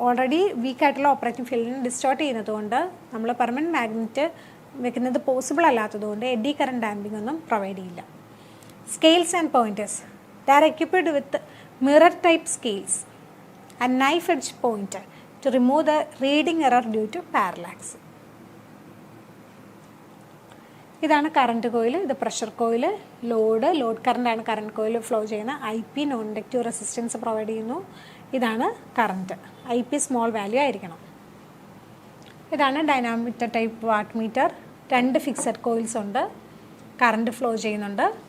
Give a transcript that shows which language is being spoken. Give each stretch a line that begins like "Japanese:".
Malayalam: Already വീക്കായിട്ടുള്ള operating ഫീൽഡിനെ distort ചെയ്യുന്നതുകൊണ്ട് നമ്മൾ പെർമനൻറ്റ് മാഗ്നറ്റ് വെക്കുന്നത് പോസിബിൾ അല്ലാത്തതുകൊണ്ട് എഡി കറണ്ട് ഡാമ്പിംഗ് ഒന്നും പ്രൊവൈഡ് ചെയ്യില്ല.
English: Scales and pointers, they are equipped with mirror type scales and knife edge pointer to remove the reading error due to parallax.
Malayalam: ഇതാണ് current coil, ഇത് pressure coil. Load കറണ്ടാണ് current coil flow ചെയ്യുന്ന. IP non inductive resistance provide ചെയ്യുന്നു. ഇതാണ് current. IP small value ആയിരിക്കണം. ഇതാണ് dynamometer type watt meter. 2 fixed coils ഉണ്ട്, current flow ചെയ്യുന്നുണ്ട്.